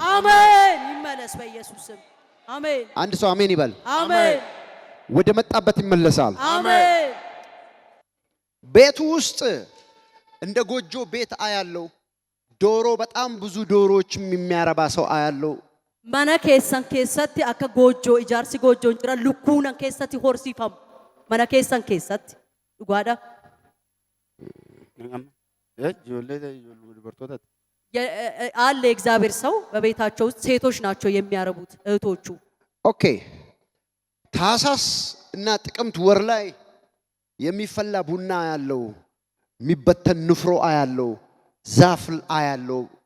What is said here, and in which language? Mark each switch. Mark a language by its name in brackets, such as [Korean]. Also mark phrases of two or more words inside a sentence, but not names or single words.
[Amharic] አሜን። ይመለስ በኢየሱስ ስም አሜን። አንድ ሰው አሜን ይበል። አሜን። ወደ መጣበት ይመለሳል። አሜን። ቤቱ ውስጥ እንደ ጎጆ ቤት አያለው። ዶሮ በጣም ብዙ ዶሮዎች የሚያረባ ሰው አያለው። [Oromo] mana keessan keessatti akka goojjoo ijaarsi goojjoon jira lukkuunan keessatti horsiifamu mana keessan keessatti dhugaadha [Amharic] አለ እግዚአብሔር ሰው በቤታቸው ውስጥ ሴቶች ናቸው የሚያረቡት እህቶቹ። ኦኬ ታህሳስ እና ጥቅምት ወር ላይ የሚፈላ ቡና ያለው የሚበተን ንፍሮ አያለው ዛፍ አያለው